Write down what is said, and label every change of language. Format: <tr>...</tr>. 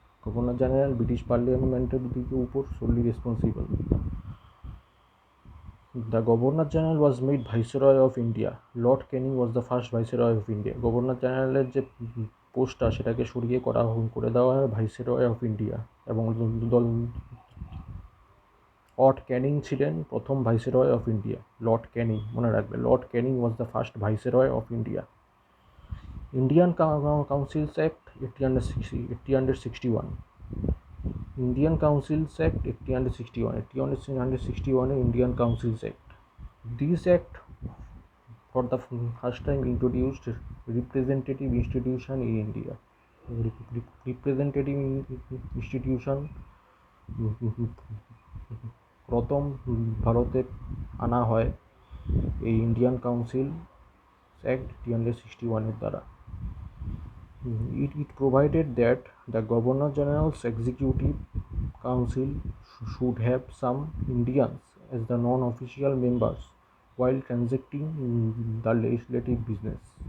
<bn>Governor general British পার্লিয়ামেন্টের উপর solely responsible.</bn> <en>The Governor General was made Viceroy of India. Lord Canning was the first Viceroy of India.</en> <bn>Governor জেনারেলের যে পোস্টটা সেটাকে সরিয়ে করে দেওয়া হয় ভাইসরয় অফ ইন্ডিয়া, এবং লর্ড ক্যানিং ছিলেন প্রথম viceroy of India.</bn> <en>Lord Canning,</en> <bn>মনে রাখবে,</bn> <en>Lord Canning was the first viceroy of India. Indian Councils Act 1861। Indian Councils Act 1861, 1861 Indian Councils Act. This act for the first time introduced representative institution in India.</en> <bn>Representative institution প্রথম ভারতে আনা হয় এই Indian council act 1861 দ্বারা।</bn> <en>It provided that the Governor General's Executive Council should have some Indians as the non-official members while transacting the legislative business.</en>